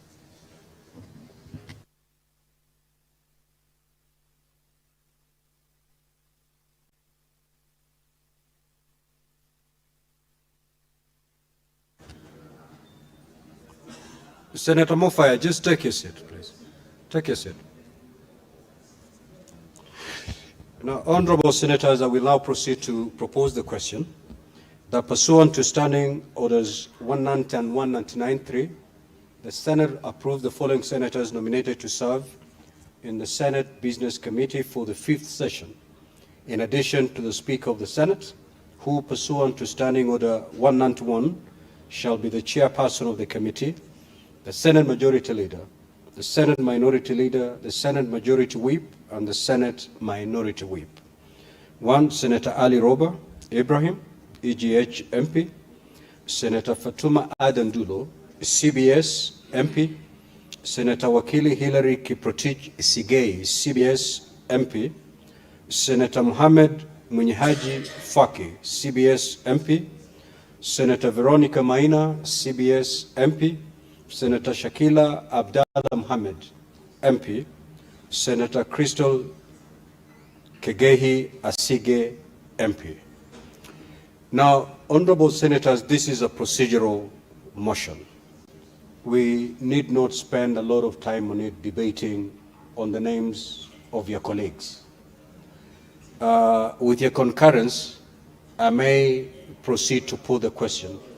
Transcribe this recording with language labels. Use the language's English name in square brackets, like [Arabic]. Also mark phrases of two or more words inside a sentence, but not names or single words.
[English] Senator Mofaya, just take your seat, please. Take your seat. Now, honorable senators, I will now proceed to propose the question that pursuant to Standing Orders 190 and 199.3, the Senate approved the following senators nominated to serve in the Senate Business Committee for the 5th session, in addition to the Speaker of the Senate, who pursuant to Standing Order 191 shall be the chairperson of the committee, the Senate Majority Leader, the Senate Minority Leader, the Senate Majority Whip, and the Senate Minority Whip. 1. Senator Ali Roba Ibrahim, EGH MP. Senator Fatuma Adandulo, CBS MP. Senator Wakili Hillary Kiprotich Sigei, CBS MP. Senator Mohamed Munyihaji Faki, CBS MP. Senator Veronica Maina, CBS MP. Senator Shakila Abdallah Mohamed, MP. Senator Crystal Kegehi Asige, MP. Now, honorable senators, this is a procedural motion. We need not spend a lot of time on it debating on the names of your colleagues. With your concurrence, I may proceed to put the question.